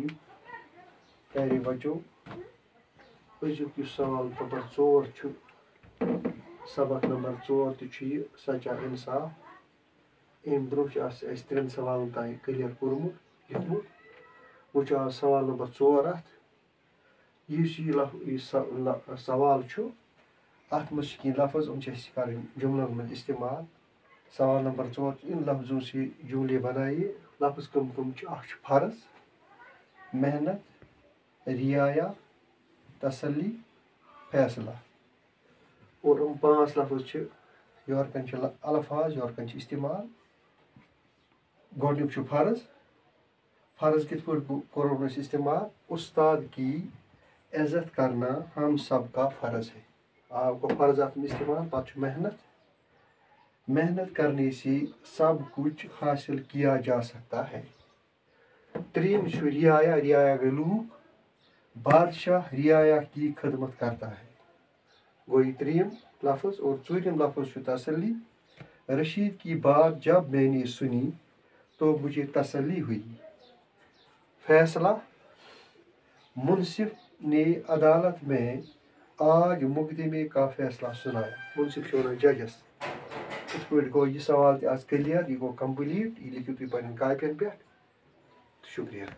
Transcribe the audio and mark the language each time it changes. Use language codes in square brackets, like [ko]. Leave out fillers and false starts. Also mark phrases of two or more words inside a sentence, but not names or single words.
[ks] پیارے بچو، أزیُک یُس سوال نمبر 4 چھُ، سبق نمبر 4 تہِ چھُ یہِ سچا انصاف. اَمہِ برٛونٛہہ چھُ اَسہِ 3 سوالن تانۍ کٕلیَر کوٚرمُت لیوٚکھمُت. وۄنۍ چھُ آز سوال نمبر 4 اَتھ. یُس یہِ سوال چھُ اَتھ منٛز چھِ کینٛہہ لفظ یِم چھِ اَسہِ کَرٕنۍ جملن منٛز استعمال. [ur] سوال نمبر 4 ان لفظوں سے جملے بنائیے. [ks] لفظ کم کم چھِ؟ اکھ چھُ فرض، محنت، رعایا، تسلی، فیصلہ. اور یِم 5 لفظ چھِ یورٕ کَنۍ چھِ الفاظ، یورٕ کَنۍ چھِ استعمال. گۄڈنیُک چھُ فرض. فرض کِتھ پٲٹھۍ کوٚرُن اَسہِ استعمال؟ [ur] استاد کی عزت کرنا ہم سب کا فرض ہے. [ks] گوٚو فرض اَتھ منٛز استعمال. پتہٕ چھُ محنت. [ur] محنت کرنے سے سب کچھ حاصل کیا جا سکتا ہے. [ks] ترٛیٚیِم چھُ رعایا. رعایا گٔے لوٗکھ. [ur] بادشاہ رعایا کی خدمت کرتا ہے. [ks] گوٚو یہِ ترٛیٚیِم لفظ. اور ژوٗرِم لفظ چھُ تسلی. [ur] رشید کی بات جب میں نے سنی تو مجھے تسلی ہوئی. فیصلہ. منصف نے عدالت میں آج مقدمے کا فیصلہ سنایا. [ks] منصف چھُ وَنان ججس. یِتھ پٲٹھۍ گوٚو یہِ سوال تہِ آز کٕلیَر، یہِ گوٚو کمپلیٖٹ. یہِ لیکھِو تُہۍ پنٛنٮ۪ن کاپین پٮ۪ٹھ. شُکریہ.